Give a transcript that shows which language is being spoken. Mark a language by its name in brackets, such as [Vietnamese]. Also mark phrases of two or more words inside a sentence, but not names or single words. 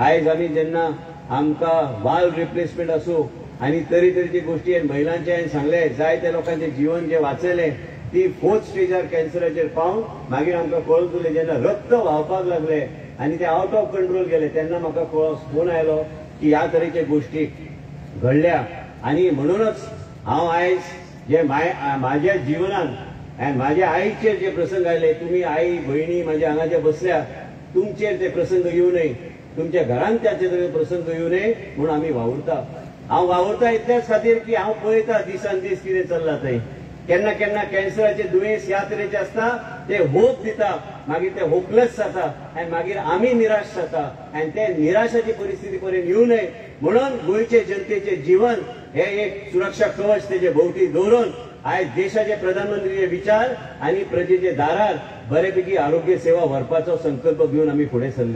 [Konkani] आयज आमी जेन्ना आमकां [English] valve replacement [Konkani] आसूं आनी तरेतरेची गोष्टी महिलांचे हांवें सांगले, जायत्या लोकांचे जीवन जे वाचयलें ती 4th स्टेजार कॅन्सराचेर पावन मागीर आमकां कळून जेन्ना रक्त व्हांवपाक लागले आनी ते [English] out of control [Konkani] गेले तेन्ना म्हाका फोन आयलो की ह्या तरेचे गोष्टी घडल्या। आणि म्हणूनच हांव आयज जे म्हाज्या जिवनांत आनी म्हाज्या आईचेर जे प्रसंग आयले, तुमी आई भयणी म्हाज्या हांगा जे बसल्या तुमचेर ते प्रसंग येऊ नये, तुमच्या घरांत त्याचे प्रसंग येऊ नये म्हणून आमी वावुरता। हांव वावुरता इतल्याच खातीर की हांव पळयता दिसान दीस कितें चल्लां थंय। केन्ना केन्ना कॅन्सराचे दुयेंस ह्या तरेचे आसता ते होप दिता, मागीर ते होपलेस जाता आनी मागीर आमी निराश जाता आनी ते निराशाची परिस्थिती पर्यंत येऊ नये म्हणून गोंयचे जनतेचे जीवन हे एक सुरक्षा कवच तेजे भोवती दवरून आयज देशाचे प्रधानमंत्रीचे विचार आनी प्रजेचे दारार बरेपैकी आरोग्य सेवा व्हरपाचो संकल्प घेवन आमी फुडें सरले।